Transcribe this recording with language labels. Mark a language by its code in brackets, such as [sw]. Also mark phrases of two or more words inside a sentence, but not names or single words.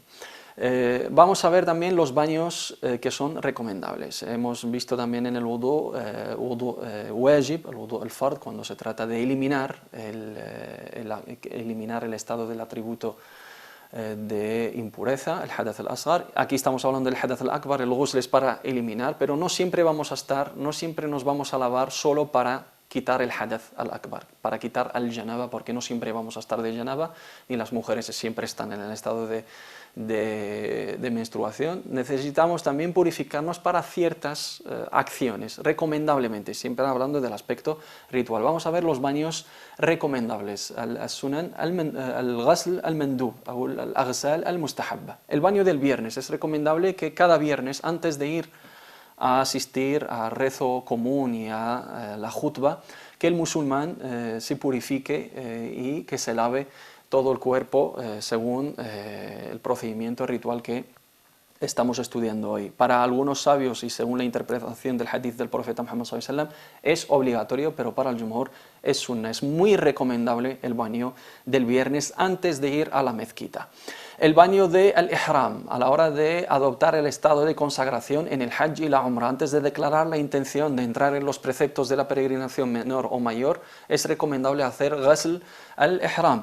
[es] Vamos a ver también los baños que son recomendables. Hemos visto también en el [ar] وضوء واجب, [es] el [ar] وضوء الفرض, [es] cuando se trata de eliminar el estado del atributo de impureza, el [ar] حدث الأصغر. [es] Aquí estamos hablando del [ar] حدث الأكبر, [es] el ghusl es para eliminar, pero no siempre nos vamos a lavar solo para quitar el [ar] حدث الأكبر, [es] para quitar al janaba, porque no siempre vamos a estar de janaba, ni las mujeres siempre están en el estado de menstruación. Necesitamos también purificarnos para ciertas acciones, recomendablemente, siempre hablando del aspecto ritual. Vamos a ver los baños recomendables, [ar] السنن، الغسل المندوب, o الأغسال المستحبة. [es] El baño del viernes, es recomendable que cada viernes, antes de ir a asistir a rezo común y a la jutba, que el musulmán se purifique y que se lave todo el cuerpo según el procedimiento ritual que estamos estudiando hoy. Para algunos sabios y según la interpretación del hadith del profeta Muhammad [ar] صلى الله عليه وسلم [es] es obligatorio, pero para el jumhur es sunna. Es muy recomendable el baño del viernes antes de ir a la mezquita. El baño del ihram, a la hora de adoptar el estado de consagración en el hajj y la umrah, antes de declarar la intención de entrar en los preceptos de la peregrinación menor o mayor, es recomendable hacer [ar] غسل الإحرام.